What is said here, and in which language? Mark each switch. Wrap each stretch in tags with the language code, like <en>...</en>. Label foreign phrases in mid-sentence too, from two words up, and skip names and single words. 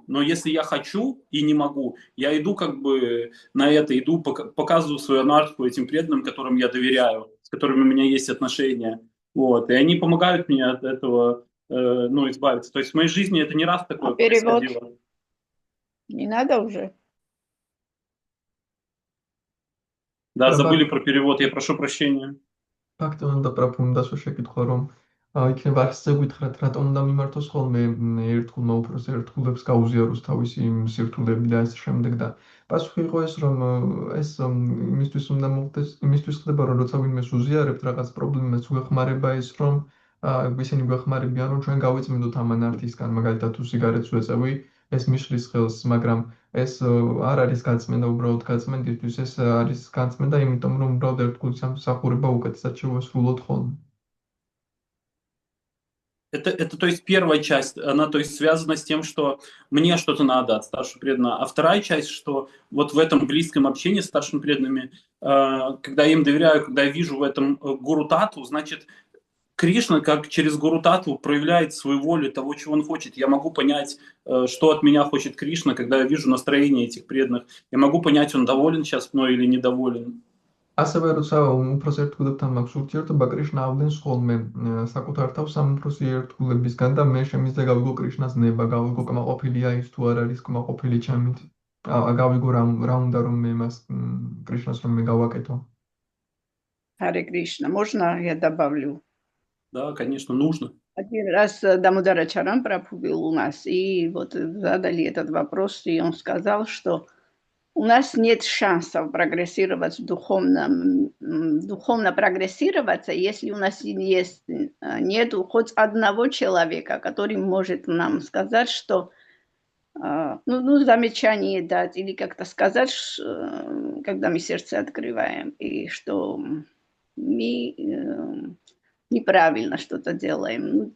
<ru>Но если я хочу и не могу, я иду как бы на это, иду, показываю свою анархию этим преданным, которым я доверяю, с которыми у меня есть отношения. Вот. И они помогают мне от этого избавиться. То есть в моей жизни это не раз такое перевод? происходило. Не надо уже? Да, забыли про перевод, я прошу прощения.</ru> <ka>ფაქტობრივად პრაფუნდა შეკითხვა რომ იქნება ახსზე გითხრათ რატომ უნდა მიმართოს ხოლმე ერთგულმა უფროს ერთგულებს გაუზიაროს თავისი სირთულეები და ასე შემდეგ და პასუხი იყო ეს რომ ეს იმისთვის უნდა მოხდეს იმისთვის ხდება რომ როცა ვინმეს უზიარებთ რაღაც პრობლემას უეხმარება ეს რომ ისინი გვეხმარებიან რომ ჩვენ გავიწმინდოთ ამ ანარქიისგან მაგალითად თუ სიგარეტს ვეწევი ეს მიშლის ხელს მაგრამ ეს არ არის გაწმენდა უბრალოდ გაწმენდისთვის ეს არის გაწმენდა იმიტომ რომ უბრალოდ ერთგულის სამსახურება უკეთესად შევასრულოთ ხოლმე.</ka> <ru>Это, то есть, первая часть, она, то есть, связана с тем, что мне что-то надо от старшего преданного. А вторая часть, что вот в этом близком общении с старшими преданными, когда я им доверяю, когда я вижу в этом гуру тату, значит, Кришна как через гуру тату проявляет свою волю того, чего он хочет. Я могу понять, что от меня хочет Кришна, когда я вижу настроение этих преданных. Я могу понять, он доволен сейчас мной или недоволен.</ru> <ka>ასევე როცა უფროს ერთგულებთან მაქვს ურთიერთობა კრიშნა ავდენს ხოლმე საკუთარ თავს ამ უფროსი ერთგულებისგან და მე შემიძლია გავიგო კრიშნას ნება, გავიგო კმაყოფილია ის თუ არ არის კმაყოფილი ჩემით. გავიგო რა უნდა რომ მე მას კრიშნას რომ მე გავაკეთო.</ka> <ru>Харе Кришна. Можно я добавлю? Да, конечно, нужно. Один раз Дамодар Ачарам проповедовал у нас, и вот задали этот вопрос, и он сказал, что у нас нет шансов прогрессировать духовно прогрессироваться, если у нас нету хоть одного человека, который может нам сказать, что замечание дать или как-то сказать, когда мы сердце открываем, и что мы неправильно что-то делаем.</ru>